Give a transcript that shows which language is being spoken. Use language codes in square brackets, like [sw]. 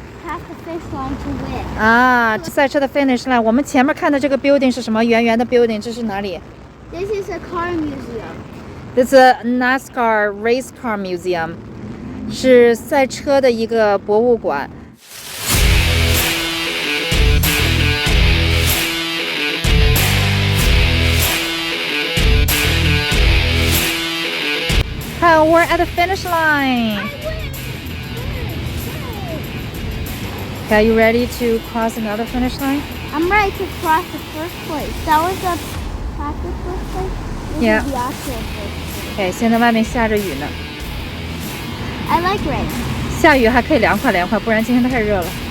[en] Past the finish line to win. [zh] 啊，赛车的 [en] finish line。 [zh] 我们前面看的这个 building 是什么？圆圆的 building， 这是哪里 [en] This is a car museum. ？This is a Nascar Race Car Museum， [zh] 是赛车的一个博物馆。 [en] Oh, we're at the finish line. Okay, are you ready to cross another finish line? I'm ready to cross the first place. That was the practice first place. This Yeah. is the actual first place. [zh] Okay, 现在外面下着雨呢。 [en] I like rain. [zh] 下雨还可以凉快凉快，不然今天太热了。